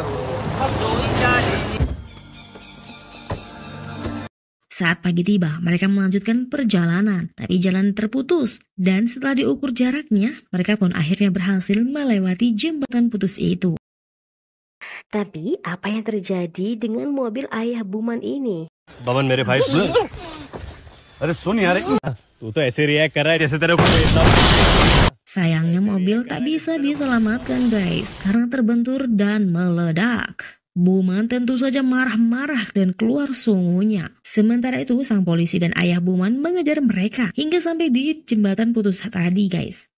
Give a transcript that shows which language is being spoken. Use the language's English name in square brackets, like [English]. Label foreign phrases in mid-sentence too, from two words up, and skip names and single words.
[Indonesian] Saat pagi tiba, mereka melanjutkan perjalanan, tapi jalan terputus. Dan setelah diukur jaraknya, mereka pun akhirnya berhasil melewati jembatan putus itu. Tapi apa yang terjadi dengan mobil ayah Buman ini? [Hindi] बमन मेरे भाई अरे सुन यार तू तो ऐसे रिएक्ट कर रहा है जैसे तेरे को [Indonesian] Sayangnya mobil tak bisa diselamatkan guys, karena terbentur dan meledak. Buman tentu saja marah-marah dan keluar sungunya. Sementara itu sang polisi dan ayah Buman mengejar mereka hingga sampai di jembatan putus tadi guys.